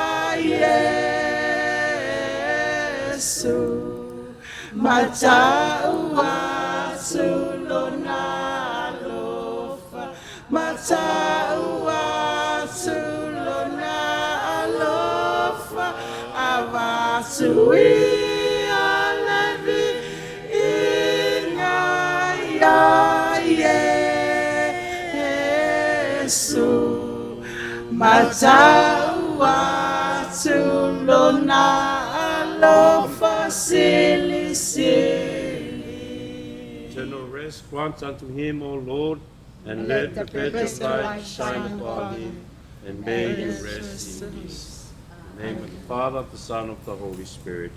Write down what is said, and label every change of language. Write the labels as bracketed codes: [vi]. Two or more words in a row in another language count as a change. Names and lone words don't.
[sm] Yesu matau atu lona alofa matau atu lona alofa avatu ia levi inga ia Yesu matau atu lona alofa sili [en] Eternal rest grant unto him, O Lord, and let the perpetual light shine upon him, and may you rest in peace. In the name of the Father, of the Son, of the Holy Spirit.